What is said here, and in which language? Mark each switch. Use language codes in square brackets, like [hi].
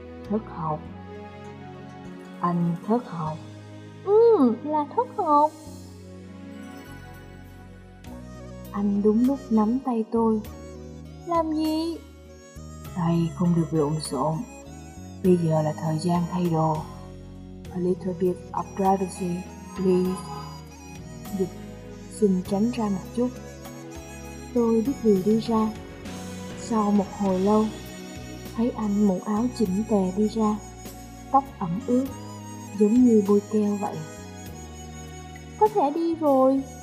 [vi] Thất học? Anh thất học? Là thất học. Anh đúng lúc nắm tay tôi. Làm gì? Tay không được lộn xộn. Bây giờ là thời gian thay đồ. [en] A little bit of privacy, please. [vi] Dịch, xin tránh ra một chút. Tôi biết vì đi ra. Sau một hồi lâu, thấy anh mũ áo chỉnh tề đi ra, tóc ẩm ướt, giống như bôi keo vậy. Có thể đi rồi,